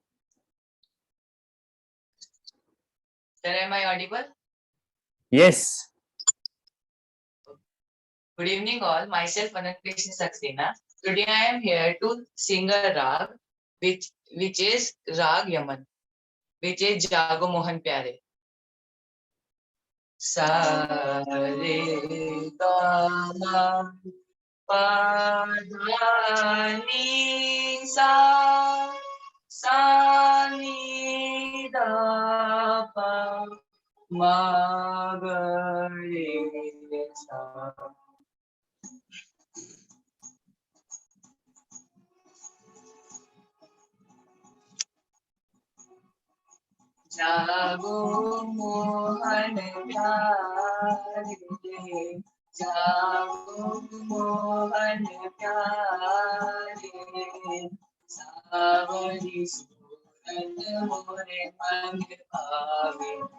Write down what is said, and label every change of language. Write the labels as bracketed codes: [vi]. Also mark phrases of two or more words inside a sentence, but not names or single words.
[en] Sir, am I audible? Yes. Good evening all. Myself Anant Krishna Saxena. Today I am here to sing a rag which is Rag Yaman, which is Jago Mohan Pyare. [hi] Sa re ga ma pa dha ni sa ni da pa ma ga re sa. जागो मोहन प्यारे जागो मोहन प्यारे सावरी सूरत मोरे मन भावे